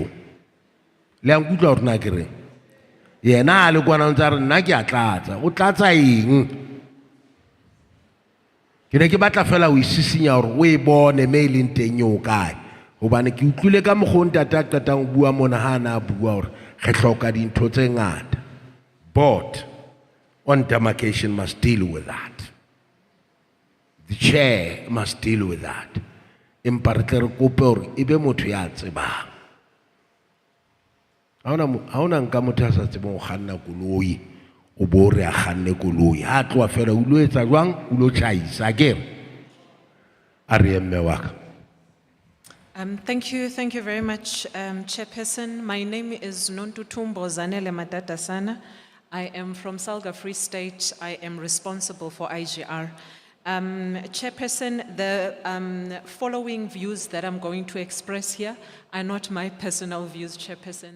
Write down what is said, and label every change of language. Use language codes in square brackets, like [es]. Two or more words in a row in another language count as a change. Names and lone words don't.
[st] Le a nkutlwa hore na ke reng yena a le kwana ntse a re nna ke a tlatsa. O tlatsa eng? Ke ne ke batla fela o isisinya hore o e bone me e leng teng eo kae. Hobane ke utlwile ka mokgwa ntate a qetang ho bua mona ha na bua hore re hloka dintho tse ngata. [en] Board on demarcation must deal with that. The chair must deal with that. [st] Empa re tle re kope hore ebe motho ya tsebang. Ha hona nka motho a sa tsebang ho kganna koloi, o bo re a kganne koloi. Ha tloha fela o lo etsa jwang, o lo tjhaisa akere. A re emme wa ka. [en] Thank you very much, Chairperson. My name is Nontutumbo Zanele Matatasana. I am from Salga Free State. I am responsible for IGR. Chairperson, the following views that I'm going to express here are not my personal views, Chairperson.